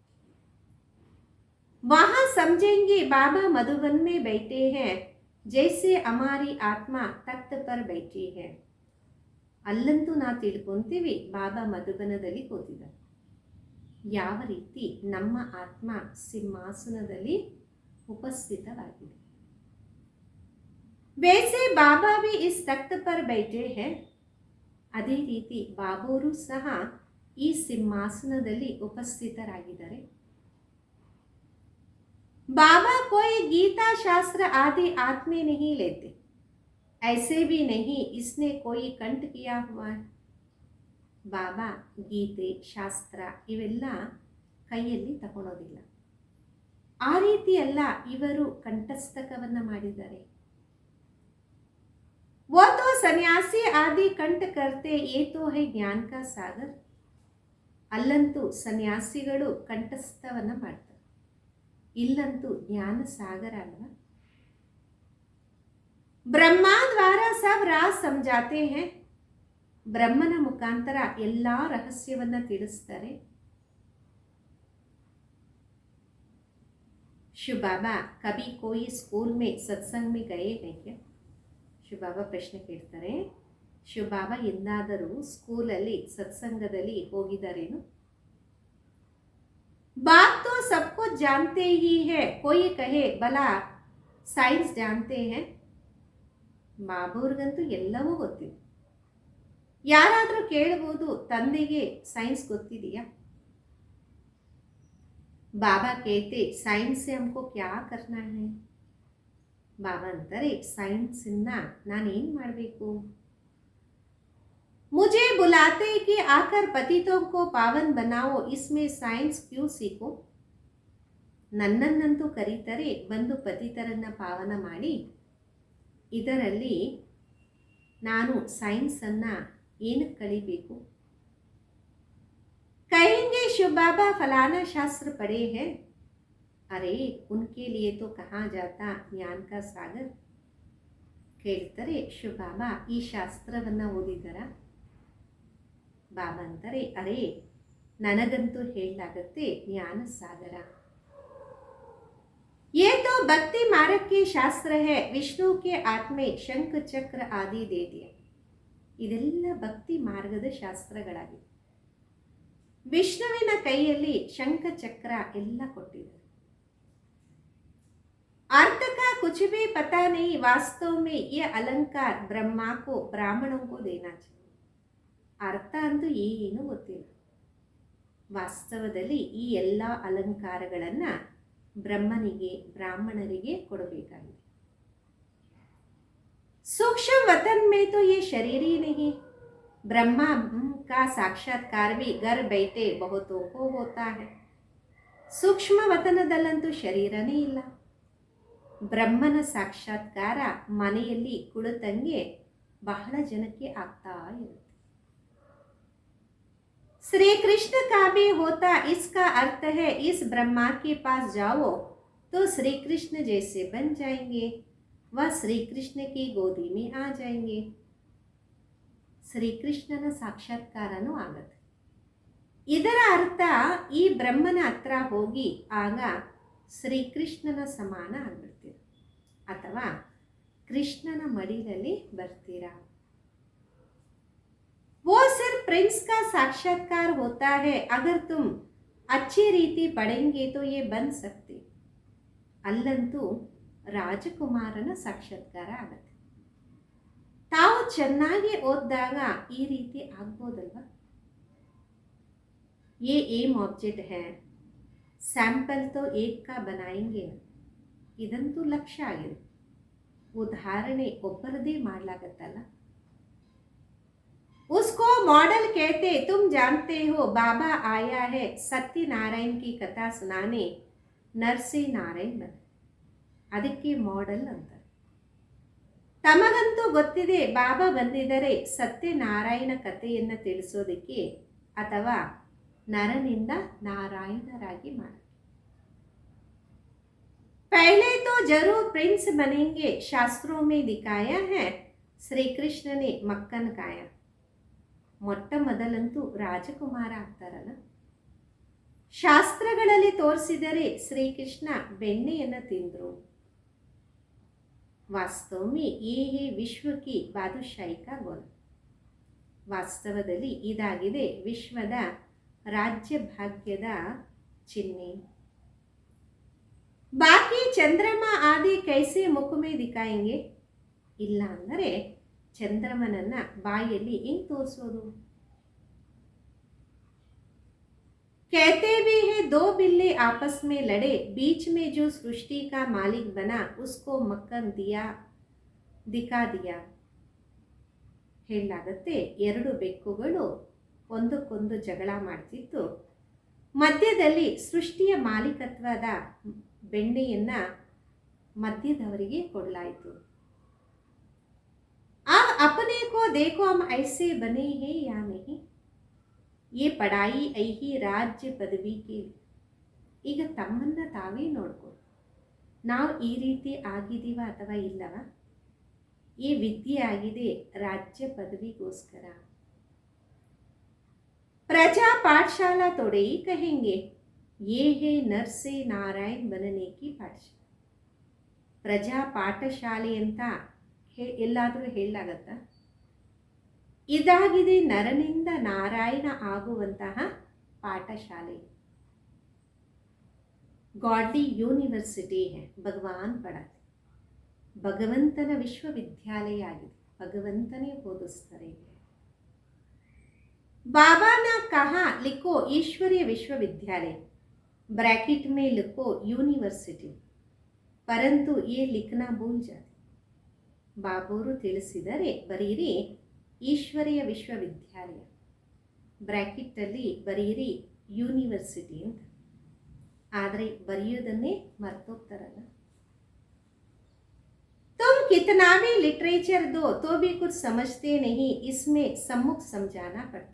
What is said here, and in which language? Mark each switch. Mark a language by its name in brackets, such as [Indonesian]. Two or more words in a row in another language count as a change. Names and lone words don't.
[Hindi] वहाँ समझेंगे बाबा मधुबन में बैठे हैं, जैसे हमारी आत्मा तख्त पर बैठी है. [Kannada] ಅಲ್ಲಂತೂ ನಾವು ತಿಳ್ಕೊಂತೀವಿ ಬಾಬಾ ಮಧುಬನದಲ್ಲಿ ಕೂತಿದ್ದಾರೆ, ಯಾವ ರೀತಿ ನಮ್ಮ ಆತ್ಮ ಸಿಂಹಾಸನದಲ್ಲಿ ಉಪಸ್ಥಿತವಾಗಿದೆ. [Hindi] वैसे बाबा भी इस तख्त पर बैठे हैं. [Kannada] ಅದೇ ರೀತಿ ಬಾಬೋರು ಸಹ ಈ ಸಿಂಹಾಸನದಲ್ಲಿ ಉಪಸ್ಥಿತರಾಗಿದ್ದಾರೆ. [Hindi] बाबा कोई गीता शास्त्र आदि हाथ में नहीं लेते, ऐसे भी नहीं इसने कोई कंठ किया हुआ है. [Kannada] ಬಾಬಾ ಗೀತೆ ಶಾಸ್ತ್ರ ಇವೆಲ್ಲ ಕೈಯಲ್ಲಿ ತಗೊಳ್ಳೋದಿಲ್ಲ, ಆ ರೀತಿ ಎಲ್ಲ ಇವರು ಕಂಠಸ್ಥಕವನ್ನ ಮಾಡಿದ್ದಾರೆ. [Hindi] वो तो सन्यासी आदि कंठ करते, ये तो है ज्ञान का सागर. [Kannada] ಅಲ್ಲಂತೂ ಸನ್ಯಾಸಿಗಳು ಕಂಠಸ್ಥವನ್ನ ಮಾಡ್ತಾರೆ, ಇಲ್ಲಂತೂ ಜ್ಞಾನ ಸಾಗರ ಅಲ್ವಾ. [Hindi] ब्रह्मा द्वारा सब राज समझाते हैं. [Kannada] ಬ್ರಹ್ಮನ ಮುಖಾಂತರ ಎಲ್ಲ ರಹಸ್ಯವನ್ನ ತಿಳಿಸ್ತಾರೆ. [Hindi] शिव बाबा कभी कोई स्कूल में सत्संग में गए हैं क्या? [Kannada] ಶಿವ ಬಾಬಾ ಪ್ರಶ್ನೆ ಕೇಳ್ತಾರೆ, ಶಿವ ಬಾಬಾ ಎಂದಾದರೂ ಸ್ಕೂಲಲ್ಲಿ ಸತ್ಸಂಗದಲ್ಲಿ ಹೋಗಿದ್ದಾರೇನು? [Hindi] बात तो सब कुछ जानते ही है, कोई कहे भला साइंस जानते हैं. [Kannada] ಬಾಬೂರ್ಗಂತೂ ಎಲ್ಲವೂ ಗೊತ್ತಿದೆ. ಯಾರಾದರೂ ಕೇಳಬಹುದು, ತಂದೆಗೆ ಸೈನ್ಸ್ ಗೊತ್ತಿದೆಯಾ? [Hindi] ಬಾಬಾ कहते साइंस से हमको क्या करना है. [Kannada] ಬಾಬಾ ಅಂತಾರೆ, ಸೈನ್ಸಿಂದ ನಾನೇನು ಮಾಡಬೇಕು? [Hindi] मुझे बुलाते कि आकर पतितों को पावन बनाओ, इसमें साइंस क्यों सीखो. [Kannada] ನನ್ನನ್ನಂತೂ ಕರೀತಾರೆ, ಬಂದು ಪತಿತರನ್ನು ಪಾವನ ಮಾಡಿ. ಇದರಲ್ಲಿ ನಾನು ಸೈನ್ಸನ್ನು ಏನಕ್ಕೆ ಕಲಿಬೇಕು? [Hindi] कहेंगे शिव बाबा फलाना शास्त्र पढ़े हैं, अरे उनके लिए तो कहाँ जाता ज्ञान का सागर. [Kannada] ಕೇಳ್ತಾರೆ, ಶಿವ ಬಾಬಾ ಈ ಶಾಸ್ತ್ರವನ್ನು ಓದಿದರ? ಬಾಬಾ ಅಂತಾರೆ, ಅರೆ ನನಗಂತೂ ಹೇಳಲಾಗತ್ತೆ ಜ್ಞಾನ ಸಾಗರ. [Hindi] ये तो भक्ति मार्ग के शास्त्र है, विष्णु के आत्मे शंख चक्र आदि दे दिए. [Kannada] ಇದೆಲ್ಲ ಭಕ್ತಿ ಮಾರ್ಗದ ಶಾಸ್ತ್ರಗಳಾಗಿವೆ. ವಿಷ್ಣುವಿನ ಕೈಯಲ್ಲಿ ಶಂಖ ಚಕ್ರ ಎಲ್ಲ ಕೊಟ್ಟಿದ್ದಾರೆ. [Hindi] अर्थ का कुछ भी पता नहीं, वास्तव में ये अलंकार ब्रह्मा को ब्राह्मणों को देना चाहिए. [Kannada] ಅರ್ಥ ಅಂತೂ ಏನು ಗೊತ್ತಿಲ್ಲ. ವಾಸ್ತವದಲ್ಲಿ ಈ ಎಲ್ಲ ಅಲಂಕಾರಗಳನ್ನು ಬ್ರಹ್ಮನಿಗೆ ಬ್ರಾಹ್ಮಣರಿಗೆ ಕೊಡಬೇಕಾಗಿದೆ. [Hindi] सूक्ष्म वतन में तो ये शरीर ही नहीं, ब्रह्मा का साक्षात्कार भी घर बैठे बहुतों को होता है. [Kannada] ಸೂಕ್ಷ್ಮ ವತನದಲ್ಲಂತೂ ಶರೀರನೇ ಇಲ್ಲ. ಬ್ರಹ್ಮನ ಸಾಕ್ಷಾತ್ಕಾರ ಮನೆಯಲ್ಲಿ ಕುಳಿತಂಗೆ ಬಹಳ ಜನಕ್ಕೆ ಆಗ್ತಾ ಇರುತ್ತೆ. [Hindi] श्री कृष्ण का भी होता, इसका अर्थ है इस ब्रह्मा के पास जाओ तो श्री कृष्ण जैसे बन जाएंगे, वह श्री कृष्ण की गोदी में आ जाएंगे. [Kannada] ಶ್ರೀಕೃಷ್ಣನ ಸಾಕ್ಷಾತ್ಕಾರನೂ ಆಗತ್ತೆ. ಇದರ ಅರ್ಥ ಈ ಬ್ರಹ್ಮನ ಹತ್ರ ಹೋಗಿ ಆಗ ಶ್ರೀಕೃಷ್ಣನ ಸಮಾನ ಆಗ್ಬಿಡ್ತೀರ, ಅಥವಾ ಕೃಷ್ಣನ ಮಡಿಲಲ್ಲಿ ಬರ್ತೀರಾ. [Hindi] वो सिर्फ प्रिंस का साक्षात्कार होता है, अगर तुम अच्छी रीति पढ़ेंगे तो ये बन सकते. [Kannada] ಅಲ್ಲಂತೂ ರಾಜಕುಮಾರನ ಸಾಕ್ಷಾತ್ಕಾರ ಆಗತ್ತೆ. ತಾವು ಚೆನ್ನಾಗಿ ಓದಿದಾಗ ಈ ರೀತಿ ಆಗ್ಬೋದಲ್ವ. [Hindi] ये [English] aim object [Hindi] है, सैंपल तो एक का बनाएंगे. [Kannada] ಇದಂತೂ ಲಕ್ಷ್ಯ ಆಗಿದೆ. ಉದಾಹರಣೆ ಒಬ್ಬರದೇ ಮಾಡ್ಲಾಗತ್ತಲ್ಲ. [Hindi] उसको मॉडल कहते, तुम जानते हो बाबा आया है सत्यनारायण की कथा सुनाने, नरसी नारायण बन. [Kannada] ಅದಕ್ಕೆ ಮಾಡೆಲ್ ಅಂತಾರೆ. ತಮಗಂತೂ ಗೊತ್ತಿದೆ ಬಾಬಾ ಬಂದಿದ್ದರೆ ಸತ್ಯನಾರಾಯಣ ಕಥೆಯನ್ನು ತಿಳಿಸೋದಕ್ಕೆ, ಅಥವಾ ನರನಿಂದ ನಾರಾಯಣರಾಗಿ ಮಾಡಿ. [Hindi] पहले तो जरूर प्रिंस बनेंगे, शास्त्रों में दिखाया है, श्री कृष्ण ने मक्खन खाया. [Kannada] ಮೊಟ್ಟ ಮೊದಲಂತೂ ರಾಜಕುಮಾರ ಆಗ್ತಾರಲ್ಲ. ಶಾಸ್ತ್ರಗಳಲ್ಲಿ ತೋರಿಸಿದರೆ ಶ್ರೀಕೃಷ್ಣ ಬೆಣ್ಣೆಯನ್ನು ತಿಂದರು. [Hindi] ವಾಸ್ತವ ये है विश्व की बादशाही का गोल. [Kannada] ವಾಸ್ತವದಲ್ಲಿ ಇದಾಗಿದೆ ವಿಶ್ವದ ರಾಜ್ಯ ಭಾಗ್ಯದ ಚಿಹ್ನೆ. [Hindi] बाकी चंद्रमा आदि कैसे मुख में दिखाएंगे. [Kannada] ಇಲ್ಲ ಅಂದರೆ ಚಂದ್ರಮನನ್ನ ಬಾಯಲ್ಲಿ ಹೆಂಗೆ ತೋರಿಸೋದು? [Hindi] कहते भी है दो बिल्ली आपस में लड़े, बीच में जो सृष्टि का मालिक बना उसको मक्खन दिया दिखा दिया. [Kannada] ಹೇಳಲಾಗುತ್ತೆ, ಎರಡು ಬೆಕ್ಕುಗಳು ಒಂದಕ್ಕೊಂದು ಜಗಳ ಮಾಡ್ತಿತ್ತು, ಮಧ್ಯದಲ್ಲಿ ಸೃಷ್ಟಿಯ ಮಾಲೀಕತ್ವದ ಬೆಣ್ಣೆಯನ್ನು ಮಧ್ಯದವರಿಗೆ ಕೊಡಲಾಯಿತು. [Hindi] अब अपने को देखो हम ऐसे बने हैं या नहीं. ये पढ़ाई है राज्य पदवी के. [Kannada] ಈಗ ತಮ್ಮನ್ನು ತಾವೇ ನೋಡ್ಕೊಳ್ಳಿ, ನಾವು ಈ ರೀತಿ ಆಗಿದ್ದೀವ ಅಥವಾ ಇಲ್ಲವ? ಈ ವಿದ್ಯೆ ಆಗಿದೆ ರಾಜ್ಯ ಪದವಿಗೋಸ್ಕರ. [Hindi] प्रजा पाठशाला थोड़े कहेंगे, ये है नरसे नारायण बनने की ಪಾಠಶಾಲೆ. [Kannada] ಪ್ರಜಾ ಪಾಠಶಾಲೆ ಅಂತ ಎಲ್ಲಾದರೂ ಹೇಳಲಾಗತ್ತ? ಇದಾಗಿದೆ ನರನಿಂದ ನಾರಾಯಣ ಆಗುವಂತಹ ಪಾಠಶಾಲೆ. [English] Godly University [Hindi] है, भगवान पढ़ाते. [Kannada] ಭಗವಂತನ ವಿಶ್ವವಿದ್ಯಾಲಯ ಆಗಿದೆ, ಭಗವಂತನೇ ಓದಿಸ್ತಾರೆ. [Hindi] बाबा ने कहा लिखो ईश्वरीय विश्वविद्यालय, ब्रैकेट में लिखो यूनिवर्सिटी, परंतु ये लिखना भूल जाते. [Kannada] ಬಾಬೂರು ತಿಳಿಸಿದರೆ ಬರೀರಿ ಈಶ್ವರೀಯ ವಿಶ್ವವಿದ್ಯಾಲಯ, ಬ್ರ್ಯಾಕೆಟಲ್ಲಿ ಬರೀರಿ ಯೂನಿವರ್ಸಿಟಿ ಅಂತ. ಆದರೆ ಬರೆಯೋದನ್ನೇ ಮರ್ತೋಗ್ತಾರಲ್ಲ. [Hindi] तुम कितना भी लिटरेचर दो तो भी कुछ समझते नहीं, इसमें सम्मुख समझाना पड़ता.